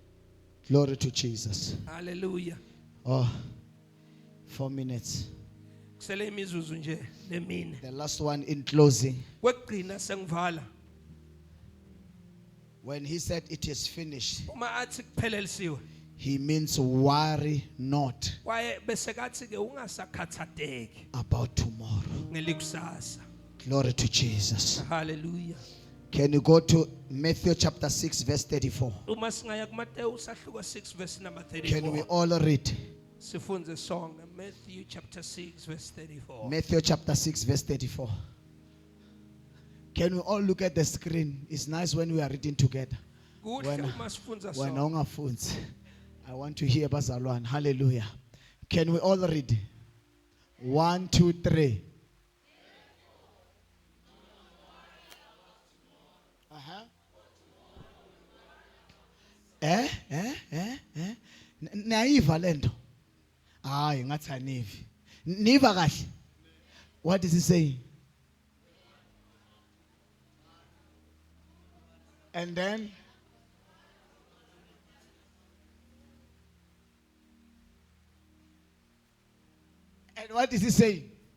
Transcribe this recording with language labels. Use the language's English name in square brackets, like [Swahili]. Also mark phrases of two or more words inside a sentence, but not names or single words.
[English] Glory to Jesus. Hallelujah. Oh, 4 minutes. [Zulu] kusele imizuzu nje lemine [English] The last one in closing. [Zulu] kwekugcina sengivala [English] When he said it is finished, [Zulu] uma athi kuphelelisiwe [English] he means worry not [Zulu] kwaye bese kathi ke ungasakhathateki [English] about tomorrow. [Zulu] ngelikusasa. [English] Glory to Jesus. Hallelujah. Can you go to Matthew chapter 6 verse 34? [Zulu] Uma singaya kuMateyu sahluko 6 [English] verse number Can we 34. all read? [Zulu] Sifunze [English] song Matthew chapter 6 verse 34. Matthew chapter 6 verse 34. Can we all look at the screen? It's nice when we are reading together. [Zulu] Kuhle Wena- uma sifunza [English] When song. ungafunzi, I want to hear bazalwane. Hallelujah. Can we all read? 1, 2, 3. Uh-huh. [Zulu] Naiva lento. Hayi ngathi anivi. Niva kahle. [English] What is he saying? And then and what is he saying?